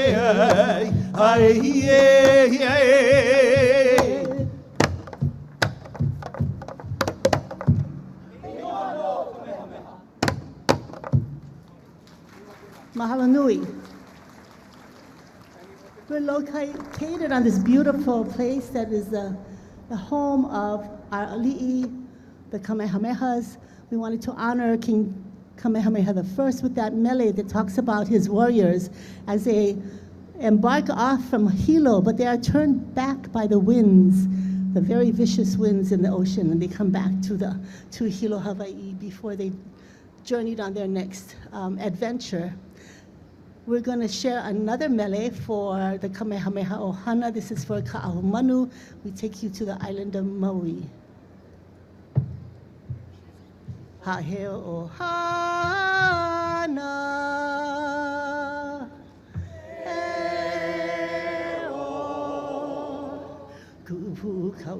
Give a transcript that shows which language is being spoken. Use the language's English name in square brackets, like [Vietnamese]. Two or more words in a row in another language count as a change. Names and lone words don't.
[Hawaiian] Mahalo nui. [English] We're located on this beautiful place that is the home of our ali'i, the Kamehamehas. We wanted to honor King Kamehameha I with that mele that talks about his warriors as they embark off from Hilo, but they are turned back by the winds, the very vicious winds in the ocean, and they come back to Hilo, Hawaii before they journeyed on their next adventure. We're going to share another mele for the Kamehameha Ohana. This is for Ka'ahumanu. We take you to the island of Maui. [Hawaiian] Haheo Ohana Eo Kupu